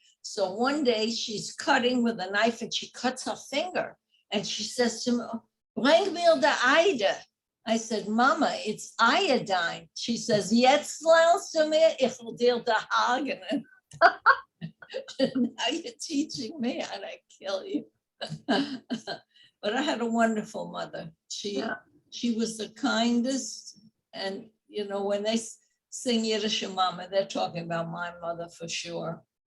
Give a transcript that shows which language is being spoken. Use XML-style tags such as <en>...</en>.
<en>So one day she's cutting with a knife and she cuts her finger. And she says to me, bring me the Eide. I said, Mama, it's iodine.</en> <yi>She says, jetzt lernst du mir, ich will dir da hagen.</yi> <en>Now you're teaching me how to kill you. But I had a wonderful mother. She She was the kindest. And, when they sing Yiddish Mama, they're talking about my mother for sure.</en>